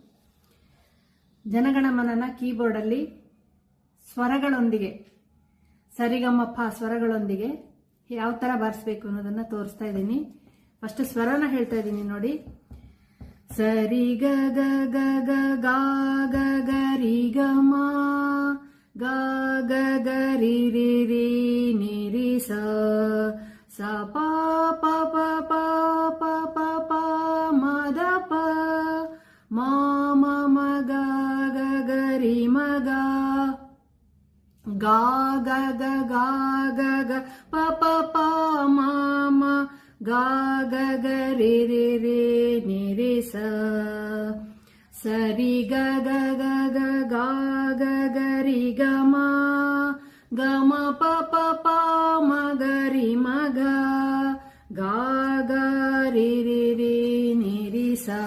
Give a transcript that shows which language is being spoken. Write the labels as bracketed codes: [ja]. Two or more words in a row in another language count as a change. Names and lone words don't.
[kn] ಜನಗಣ ಮನನ ಕೀಬೋರ್ಡ್ ಅಲ್ಲಿ ಸ್ವರಗಳೊಂದಿಗೆ ಸರಿಗಮಪ ಸ್ವರಗಳೊಂದಿಗೆ ಯಾವ ತರ ಬಾರಿಸಬೇಕು ಅನ್ನೋದನ್ನ ತೋರಿಸ್ತಾ ಇದ್ದೀನಿ. ಫಸ್ಟ್ ಸ್ವರನ ಹೇಳ್ತಾ ಇದ್ದೀನಿ ನೋಡಿ. ಸರಿ ಗ ಗ ಗ ಗ ಗ ಗ ಗ ರಿ ಗ ಮ ಗ ಗ ಗ ರಿ ರಿ ರಿ ನಿ ರಿ ಸ ಸ ಪ ಪ ಪ ಪ ಪ ಪ ಪ ಮ ದ ಪ ಮ ಮ ಮ ಗ ಗ ಗ ರಿ ಮ ಗ ಗ ಗ ಗ ಗ ಗ ಗ ಪ ಪ ಪ ಮ ಮ ಗ ಗ ಗ ರಿ ರಿ ರಿ ನಿ ರಿ ಸ ಸರಿ ಗ ಗ ಗ ಗ ಗ ಗ ಗ ರಿ ಗ ಮ ಗ ಮ ಪ ಪ ಪ ಮ ಗ ರಿ ಮ ಗ ಗ ಗ ರಿ ರಿ ರಿ ನಿ ರಿ ಸ